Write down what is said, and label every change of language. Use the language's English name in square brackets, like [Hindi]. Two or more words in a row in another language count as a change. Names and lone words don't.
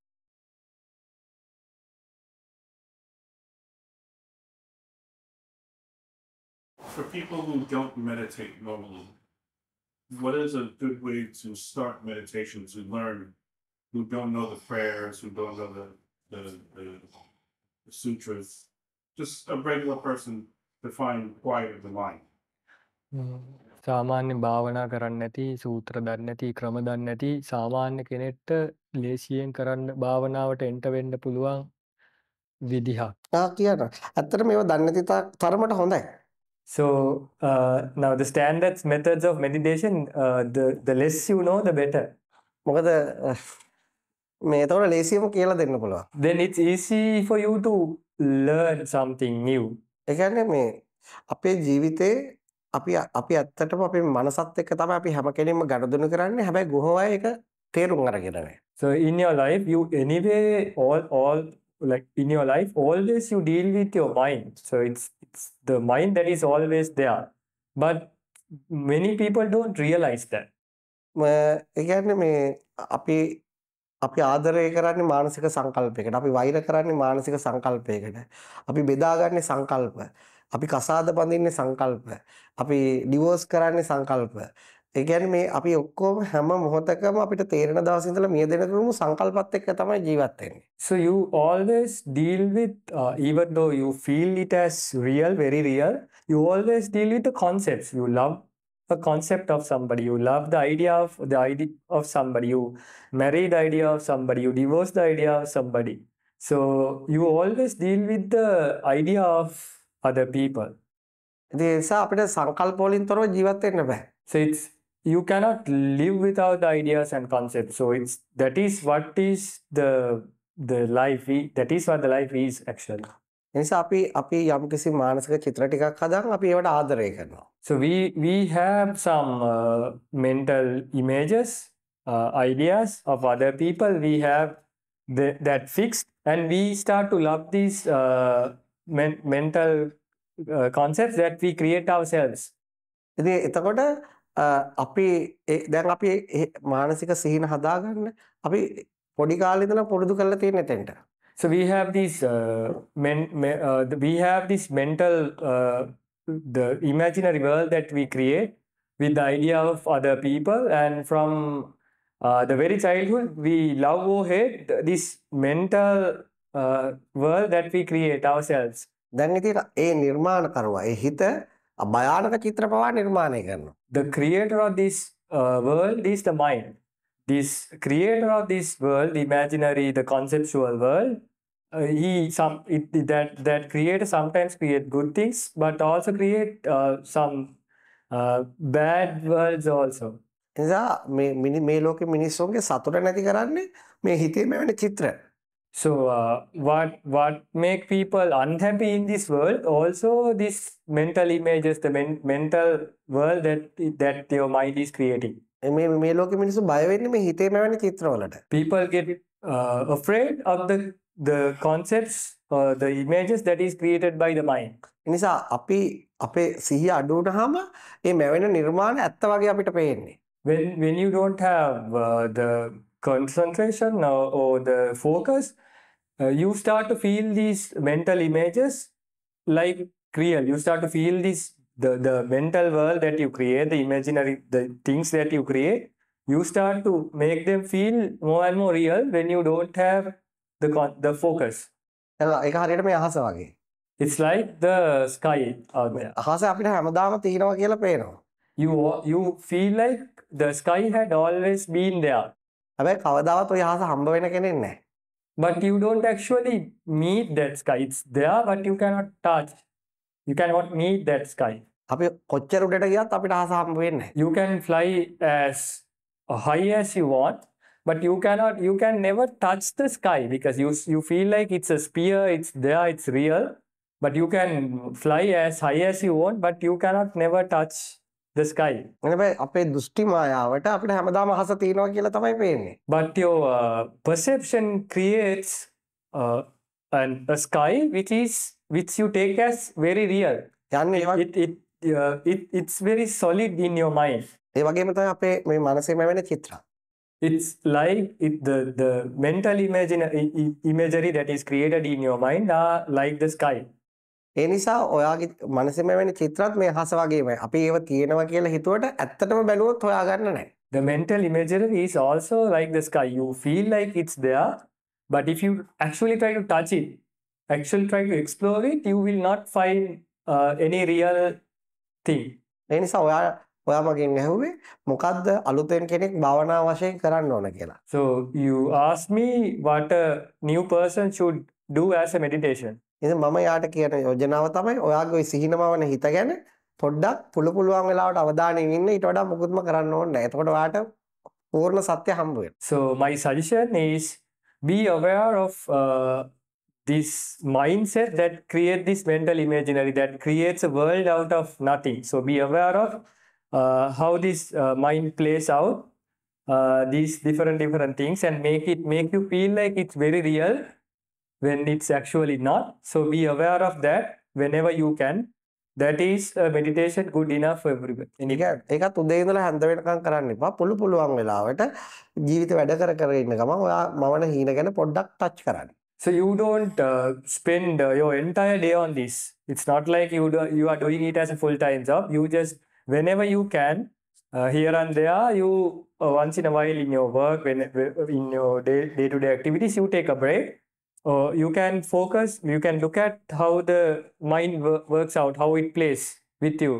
[English] For people who don't meditate normally, what is a good way to start meditation, to learn, who don't know the prayers, who don't know the sutras, just a regular person to find quiet of the mind? [Sinhala] සාමාන්‍ය භාවනා කරන්න නැති, සූත්‍ර දන්නේ නැති, ක්‍රම දන්නේ නැති සාමාන්‍ය කෙනෙක්ට ලේසියෙන් කරන්න භාවනාවට එන්ට වෙන්න පුළුවන් විදිහක්. කියන්න. ඇත්තට මේව දන්නේ නැති තරමට හොඳයි. [English] So now the standards methods of meditation, the less you know, the better. [Sinhala] මොකද මේ එතකොට ලේසියම කියලා දෙන්න පුළුවන්. [English] Then it's easy for you to learn something new. [Sinhala] ඒ කියන්නේ මේ අපේ ජීවිතේ අපි ඇත්තටම අපේ මනසත් එක්ක තමයි අපි හැම කෙනෙක්ම ගනුදෙනු කරන්නේ. හැබැයි ගොහොය ඒක තේරුම් අරගෙන නැහැ. [English] So in your life, you anyway all like in your life always you deal with your mind. So it's the mind that is always there, but many people don't realize that. [Sinhala] ඒ කියන්නේ මේ අපි ආදරය කරන්නේ මානසික සංකල්පයකට. අපි වෛර කරන්නේ මානසික සංකල්පයකට. අපි බෙදාගන්නේ සංකල්ප. අපි කසාද බඳින්නේ සංකල්ප. අපි ඩිවෝර්ස් කරන්නේ සංකල්ප. ඒ කියන්නේ මේ අපි ඔක්කොම හැම මොහොතකම අපිට තේරෙන දවස් ඉඳලා මිය දෙන තුරුම සංකල්පත් එක්ක තමයි ජීවත් වෙන්නේ. [English] So you always deal with even though you feel it as real, very real, you always deal with the concepts. You love a concept of somebody, you love the idea of somebody, you marry the idea of somebody, you divorce the idea of somebody. So you always deal with the idea of other people. [Sinhala] ඒ නිසා අපිට සංකල්ප වලින් තොරව ජීවත් වෙන්න බෑ. [English] So you cannot live without the ideas and concepts. So that is what the life that is what the life is actually. [Sinhala] ඒ නිසා අපි යම්කිසි මානසික චිත්‍ර ටිකක් හදාගෙන අපි ඒවට ආදරය කරනවා. [English] So we have some mental images, ideas of other people. We have that fixed, and we start to love these mental concepts that we create ourselves. [Sinhala] ඉතින් එතකොට අපි දැන් අපි මානසික සිහින හදාගන්න අපි පොඩි කාලේ ඉඳලා පුරුදු කරලා තියෙන එතෙන්ට. [English] So we have these we have this mental the imaginary world that we create with the idea of other people, and from the very childhood we love or hate this mental world that we create ourselves. [Sinhala] දැන් ඉතින් ඒ නිර්මාණකරුවා ඒ හිත භයානක චිත්‍ර පවා නිර්මාණය කරනවා. [English] The creator of this world is the mind. This creator of this world, imaginary, the conceptual world, that creator sometimes create good things, but also create some bad worlds also. [Sinhala] එනිසා මේ ලෝකෙ මිනිස්සුන්ගේ සතුට නැති කරන්නේ මේ හිතේ මෙවැනි චිත්‍ර. [English] So what make people unhappy in this world? Also, this mental images, the mental world that your mind is creating. [Sinhala] මේ ලෝකෙ මිනිස්සු බය වෙන්නේ මේ හිතේ මෙවැනි චිත්‍රවලට. [English] People get afraid of the concepts or the images that is created by the mind. [Sinhala] එනිසා අපි අපේ සිහිය අඩු වුණාම මේ මෙවැනි නිර්මාණ ඇත්ත වගේ අපිට පේන්නේ. [English] When you don't have the concentration or the focus, you start to feel these mental images like real. You start to feel the mental world that you create, the imaginary, the things that you create. You start to make them feel more and more real when you don't have the focus. [Sinhala] ඒක හරියට මේ අහස වගේ. [English] It's like the sky out there. [Sinhala] අහස අපිට හැමදාම තියෙනවා කියලා පේනවා. [English] You feel like the sky had always been there. [Sinhala] හැබැයි කවදාවත් ඔය අහස හම්බ වෙන කෙනෙක් නැහැ. [English] But you don't actually meet that sky. It's there, but you cannot touch. You cannot meet that sky. [Sinhala] අපි කොච්චර උඩට ගියත් අපිට අහස හම්බ වෙන්නේ නැහැ. [English] You can fly as high as you want, but you can never touch the sky because you feel like it's a sphere, it's there, it's real. But you can fly as high as you want, but you cannot never touch the sky. [Sinhala] හැබැයි අපේ දෘෂ්ටි මායාවට අපිට හැමදාම අහස තියෙනවා කියලා තමයි පේන්නේ. [English] But your perception creates a sky which you take as very real. It's very solid in your mind. [Sinhala] ඒ වගේම තමයි අපේ මේ මනසේ මෙවැනි චිත්‍ර. [English] It's like the mental imagery that is created in your mind are like the sky. [Sinhala] ඒ නිසා ඔයාගේ මනසේ මෙවැනි චිත්‍රات මේ අහස වගේමයි. අපි ඒව තියෙනවා කියලා හිතුවට ඇත්තටම බැලුවොත් හොයාගන්න නැහැ. [English] The mental imagery is also like the sky. You feel like it's there, but if you actually try to touch it, actually try to explore it, you will not find any real thing. [Sinhala] ඒ නිසා ඔයා මගෙන් ඇහුවේ මොකද්ද අලුතෙන් කෙනෙක් භාවනා වශයෙන් කරන්න ඕන කියලා. [English] So you asked me what a new person should do as a meditation. [Sinhala] ඉතින් මම යාට කියන යෝජනාව තමයි ඔයාගේ ওই සිහිනමවන හිත ගැන පොඩ්ඩක් පුළුවන් වෙලාවට අවධානයෙන් ඉන්න ඊට වඩා මොකුත්ම කරන්න ඕනේ නැහැ. එතකොට ඔයාට පූර්ණ සත්‍ය හම්බ වෙනවා. [English] So my suggestion is be aware of this mindset that creates this mental imaginary, that creates a world out of nothing. So be aware of how this mind plays out these different things and make you feel like it's very real when it's actually not. So be aware of that whenever you can. That is a meditation good enough for everyone. [Sinhala] ඒකත් උදේ ඉඳලා හැන්ද වෙනකම් කරන්න එපා. පුළුවන් වෙලාවට ජීවිත වැඩ කර ඉන්න ගමන් ඔයා මවන හීන ගැන පොඩ්ඩක් ටච් කරන්න. [English] So you don't spend your entire day on this. It's not like you are doing it as a full-time job. You just whenever you can, here and there, you once in a while in your work, in your day-to-day activities, you take a break. You can focus, you can look at how the mind works out, how it plays with you.